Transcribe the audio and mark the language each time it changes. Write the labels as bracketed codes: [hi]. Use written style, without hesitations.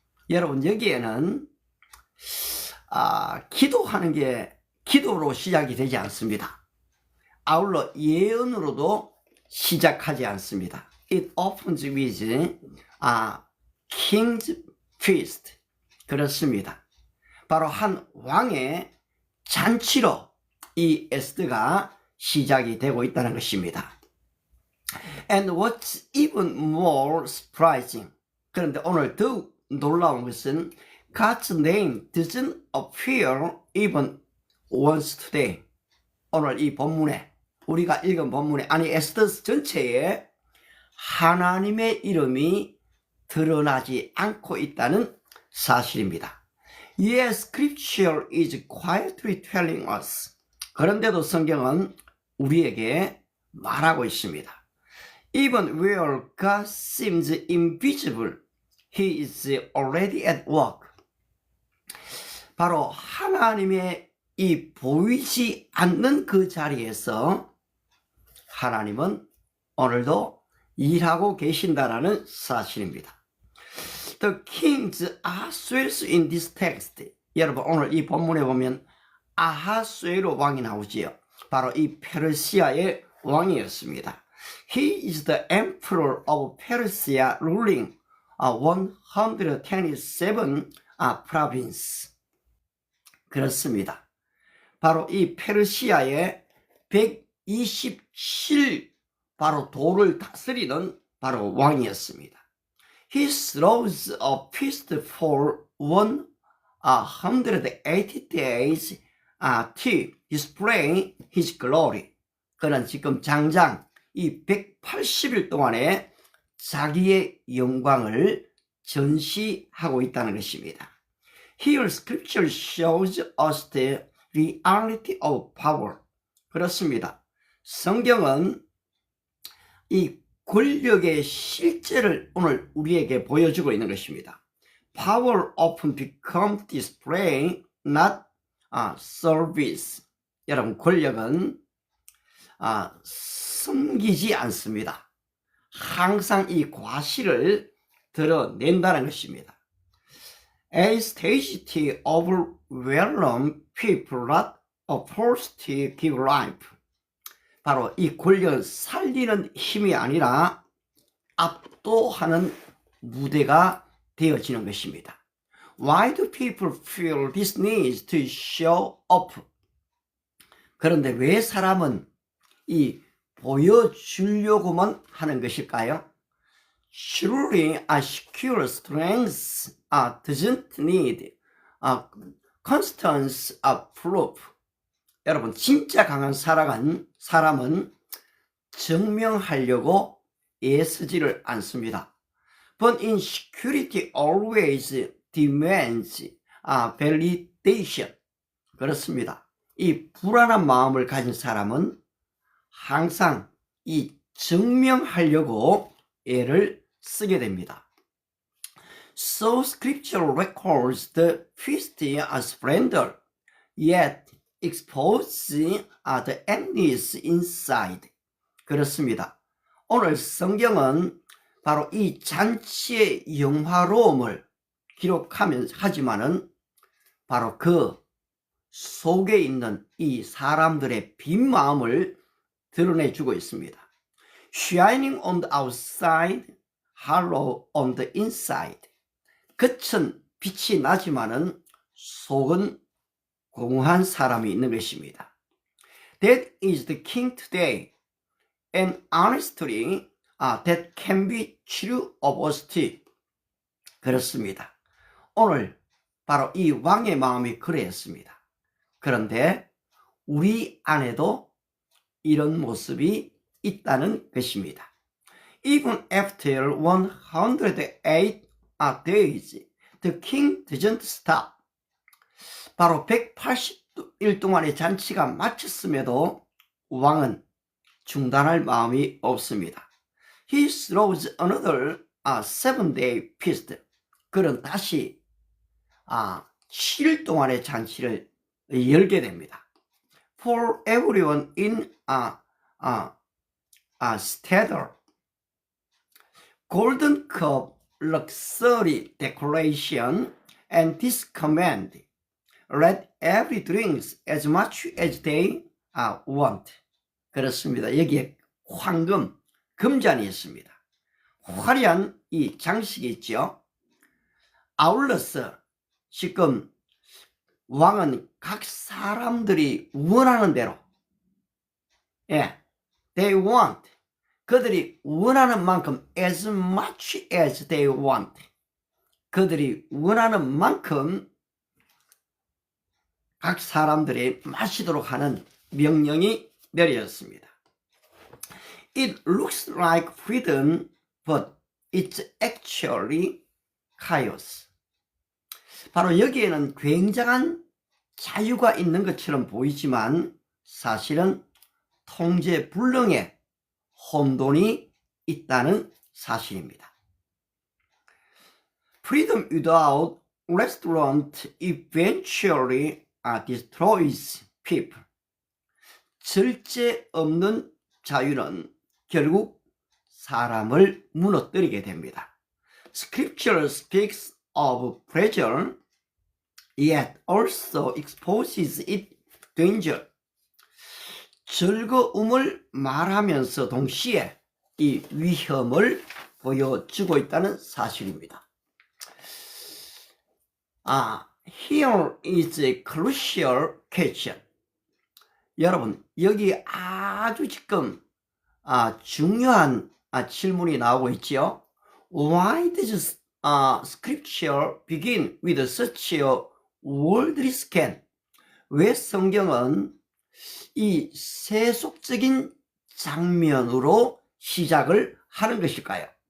[ko] 여러분, 여기에는 기도하는 게 기도로 시작이 되지 않습니다. 아울러 예언으로도 시작하지 않습니다. [en] It opens with king's feast. [ko] 그렇습니다. 바로 한 왕의 잔치로 이 에스더가 시작이 되고 있다는 것입니다. [en] And what's even more surprising, [ko] 그런데 오늘 더욱 놀라운 것은 [en] God's name doesn't appear even once today. [ko] 오늘 이 본문에, 우리가 읽은 본문에, 아니 에스더 전체에 하나님의 이름이 드러나지 않고 있다는 사실입니다. [en] Yes, Scripture is quietly telling us. [ko] 그런데도 성경은 우리에게 말하고 있습니다. [en] Even where God seems invisible, He is already at work. [ko] 바로 하나님의 이 보이지 않는 그 자리에서 하나님은 오늘도 일하고 계신다라는 사실입니다. [en] The kings 아하수에르 in this text. [ko] 여러분 오늘 이 본문에 보면 아하수에르 왕이 나오지요. 바로 이 페르시아의 왕이었습니다. [en] He is the emperor of Persia ruling 127 province. [ko] 그렇습니다. 바로 이 페르시아의 127 바로 도를 다스리는 바로 왕이었습니다. [en] He throws a feast for 180 days to display his glory. [ko] 그는 지금 장장 이 180일 동안에 자기의 영광을 전시하고 있다는 것입니다. [en] Here scripture shows us the reality of power. [ko] 그렇습니다. 성경은 이 권력의 실제를 오늘 우리에게 보여주고 있는 것입니다. [en] Power often becomes display, not service. [ko] 여러분, 권력은 숨기지 않습니다. 항상 이 과실을 드러낸다는 것입니다. [en] As stage to overwhelm people, not a force to give life. [ko] 바로 이 권력을 살리는 힘이 아니라 압도하는 무대가 되어지는 것입니다. [en] Why do people feel this need to show up? [ko] 그런데 왜 사람은 이 보여주려고만 하는 것일까요? [en] Surely a secure strength doesn't need constant proof. [ko] 여러분, 진짜 강한 사람은 증명하려고 애쓰지를 않습니다. [en] But insecurity always demands validation. [ko] 그렇습니다. 이 불안한 마음을 가진 사람은 항상 이 증명하려고 애를 쓰게 됩니다. [en] So scripture records the feast as splendor, yet exposing the emptiness inside. [ko] 그렇습니다. 오늘 성경은 바로 이 잔치의 영화로움을 하지만은 바로 그 속에 있는 이 사람들의 빈 마음을 드러내주고 있습니다. [en] Shining on the outside, hollow on the inside. [ko] 겉은 빛이 나지만은 속은 공허한 사람이 있는 것입니다. [en] That is the king today, and honestly, that can be true of us too. [ko] 그렇습니다. 오늘 바로 이 왕의 마음이 그랬습니다. 그런데 우리 안에도 이런 모습이 있다는 것입니다. [en] Even after 108 days, the king doesn't stop. [ko] 바로 180일 동안의 잔치가 마쳤음에도 왕은 중단할 마음이 없습니다. [en] He throws another 7-day feast. [ko] 그는 다시 7일 동안의 잔치를 열게 됩니다. [en] For everyone in Steder. Golden cup, luxury decoration, and this command. Let every drink as much as they want. [ko] 그렇습니다. 여기에 황금, 금잔이 있습니다. 화려한 이 장식이 있죠. 아울러서 지금 왕은 각 사람들이 원하는 대로, [en] they want. [ko] 그들이 원하는 만큼 [en] as much as they want. [ko] 그들이 원하는 만큼 각 사람들이 마시도록 하는 명령이 내려졌습니다. [en] It looks like freedom but it's actually chaos. [ko] 바로 여기에는 굉장한 자유가 있는 것처럼 보이지만 사실은 통제 불능의 혼돈이 있다는 사실입니다. [en] Freedom without restraint eventually destroys people. [ko] 절제 없는 자유는 결국 사람을 무너뜨리게 됩니다. [en] Scripture speaks of pleasure, yet also exposes its danger. [ko] 즐거움을 말하면서 동시에 이 위험을 보여주고 있다는 사실입니다. [en] Here is a crucial question. [ko] 여러분, 여기 아주 지금 중요한 질문이 나오고 있죠. [en] Why does scripture begin with such a worldly scan? [ko] 왜 성경은 이 세속적인 장면으로 시작을 하는 것일까요?